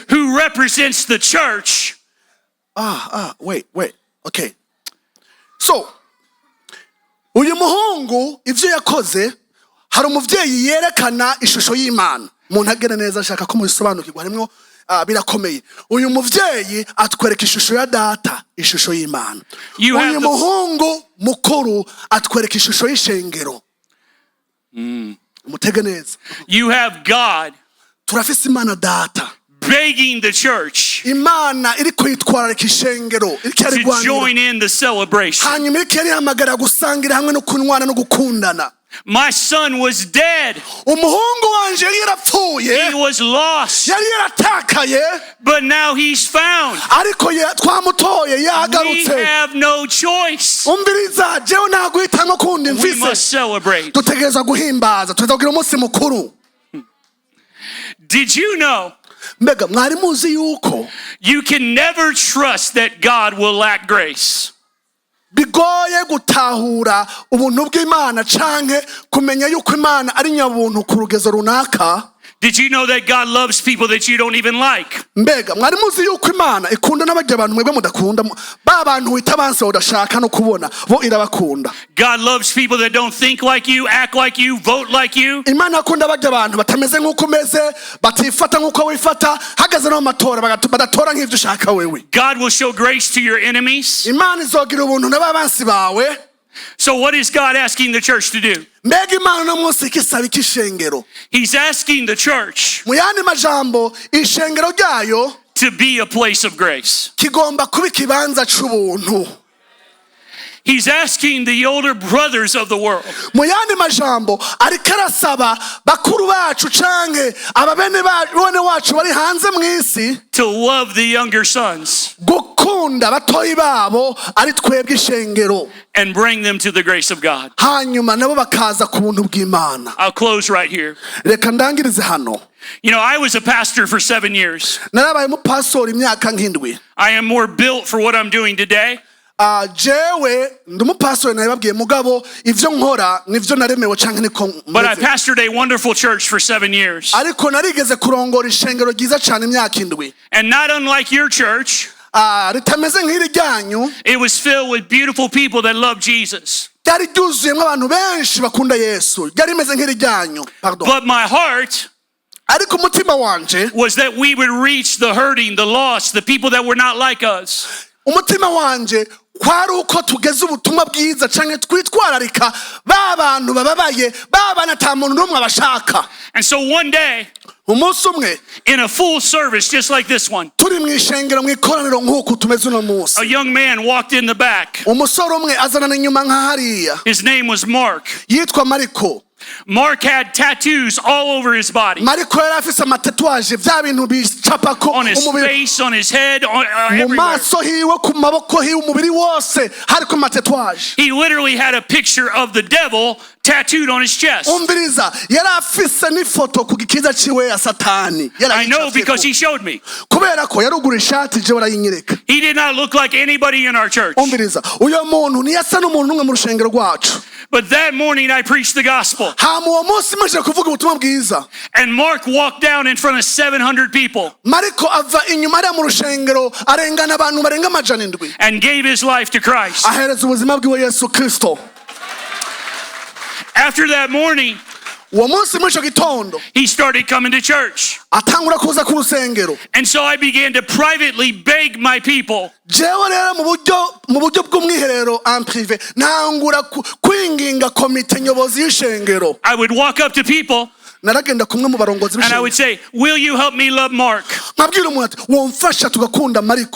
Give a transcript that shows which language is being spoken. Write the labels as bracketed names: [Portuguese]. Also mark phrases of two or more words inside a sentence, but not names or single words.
[English] who represents the church. Wait, okay. So, [Rundi] uyu muhungu ivyo yakoze, hari umuvyeyi yerekana ishusho y'Imana. Umuntu agere neza ashaka ko mubisobanukirwa, harimwo birakomeye. Uyu muvyeyi atwereka ishusho ya data, ishusho y'Imana. Uyu muhungu mukuru atwereka ishusho y'ishengero. Mutege neza. [English] You have God [Rundi] Turafise Imana data, [English] begging the church [Rundi] Imana iri kwitwararika ishengero, [English] to join in the celebration. [Rundi] hanyuma iriko yarihamagara gusangira hamwe no kunwana no gukundana. [English] My son was dead. [Rundi] Umuhungu wanje yari yarapfuye, [English] He was lost. [Rundi] yari yaratakaye, [English] But now he's found. [Rundi] ariko twamutoye [English] We [Rundi] yagarutse. [English] have no choice. [Rundi] Umviriza, jewe nta guhitamwo kundi [English] We must [Rundi] mfise. [English] celebrate. [Rundi] Dutegereza guhimbaza, tuza kugira umunsi mukuru. [English] Did you know [Rundi] Mbega mwari muzi yuko [English] you can never trust that God will lack grace? [Rundi] bigoye gutahura ubuntu bw'Imana canke kumenya yuko Imana ari nyabuntu ku rugezo runaka. [English] Did you know that God loves people that you don't even like? [Rundi] Mbega mwari muzi yuko Imana ikunda n'abarya abantu mwebwe mudakunda, ba bantu wita abansi udashaka no kubona bo irabakunda. [English] God loves people that don't think like you, act like you, vote like you. [Rundi] Imana akunda abarya abantu batameze nk'uko umeze, batifata nk'uko wifata, hagaze no matora badatora nk'ivyo ushaka wewe. [English] God will show grace to your enemies. [Rundi] Imana izogira ubuntu n'abansi bawe. [English] So what is God asking the church to do? [Rundi] Mbega Imana no munsi ikisaba ikishengero. [English] He's asking the church [Rundi] Mu yandi majambo ishengero ryayo [English] to be a place of grace. [Rundi] kigomba kuba ikibanza c'ubuntu. [English] He's asking the older brothers of the world [Rundi] Mu yandi majambo ariko arasaba bakuru bacu canke ababene wacu bari hanze mw'isi [English] to love the younger sons [Rundi] gukunda batoyi babo ari twebwe ishengero, [English] and bring them to the grace of God. [Rundi] hanyuma nabo bakaza ku buntu bw'Imana. [English] I'll close right here. [Rundi] Reka ndangirize hano. [English] You know, I was a pastor for 7 years. [Rundi] Narabaye umupastori imyaka nk'indwi. [English] I am more built for what I'm doing today. [Rundi] Jewe ndi umupastori nababwiye mugabo ivyo nkora nivyo naremewe canke niko [English] But I pastored a wonderful church for 7 years. [Rundi] ariko narigeze kurongora ishengero ryiza cane imyaka indwi. [English] And not unlike your church, [Rundi] ritameze nk'iri ryanyu, [English] it was filled with beautiful people that love Jesus. [Rundi] ryari ryuzuyemwo abantu benshi bakunda Yesu, ryari rimeze nk'iri ryanyu. [English] But my heart [Rundi] Ariko umutima wanje [English] was that we would reach the hurting, the lost, the people that were not like us. [Rundi] umutima wanje kwari uko tugeze ubutumwa bwiza canke twitwararika ba bantu bababaye, ba bana ata muntu n'umwe abashaka. [English] And so one day, [Rundi] umunsi umwe [English] in a full service just like this one, [Rundi] turi mw'ishengero mw'ikoraniro nk'uku tumeze uno munsi, [English] a young man walked in the back. [Rundi] umusore umwe azanana inyuma nk'ahariya [English] His name was Mark. [Rundi] yitwa Mariko. [English] Mark had tattoos all over his body, [Rundi] Mariko yari afise amatatuwaje vya bintu bicapako [English] on his [Rundi] umubiri, [English] face, on his head, [Rundi] mu [English] everywhere. [Rundi] maso hiwe, ku maboko hiwe, umubiri wose hariko amatatuwaje. [English] He literally had a picture of the devil tattooed on his chest. [Rundi] Umviriza, yari afise n'ifoto ku gikiza ciwe ya Satani. [English] I know because he showed me. [Rundi] Kubera ko yarugura ishati jewe arayinyereka. [English] He did not look like anybody in our church. [Rundi] Umviriza, uyo muntu ntiyasa n'umuntu n'umwe mu rushengero rwacu. [English] But that morning I preached the gospel. [Rundi] Hama uwo munsi maze kuvuga ubutumwa bwiza, [English] And Mark walked down in front of 700 people [Rundi] Mariko ava inyuma ariya mu rushengero arengana abantu barenga amajana indwi, [English] and gave his life to Christ. [Rundi] ahereza ubuzima bwiwe Yesu Kristo. [English] After that morning, [Rundi] Uwo munsi muri ico gitondo [English] he started coming to church. [Rundi] atangura kuza ku rusengero. [English] And so I began to privately beg my people [Rundi] Jewe rero mu buryo bw'umwiherero [French] en privé [Rundi] ntangura kwinginga komite nyobozi y'ishengero. [English] I would walk up to people [Rundi] Naragenda kumwe mu barongozi [English] and I would [Rundi] b'ishengero [English] say, will you help me love Mark? [Rundi] nkabwira umuntu ati womfasha tugakunda Mariko,